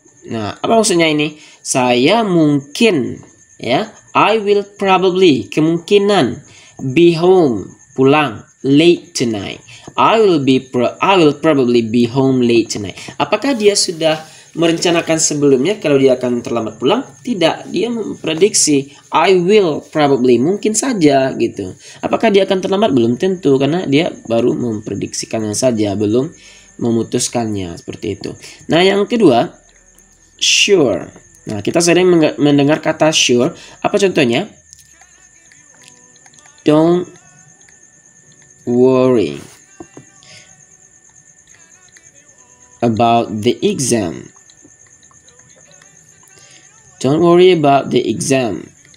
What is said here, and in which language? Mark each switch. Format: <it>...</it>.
<id>Nah, apa maksudnya ini? Saya mungkin, ya,</id> <en>I will probably,</en> <id>kemungkinan,</id> <en>be home,</en> <id>pulang,</id> <en>late tonight. I will probably be home late tonight.</en> <id>Apakah dia sudah merencanakan sebelumnya kalau dia akan terlambat pulang? Tidak, dia memprediksi</id> <en>I will probably,</en> <id>mungkin saja gitu. Apakah dia akan terlambat? Belum tentu, karena dia baru memprediksikannya saja, belum memutuskannya, seperti itu. Nah, yang kedua, sure. Nah, kita sering mendengar kata sure. Apa contohnya?</id> <en>Don't worry about the exam. Don't worry about the exam.</en>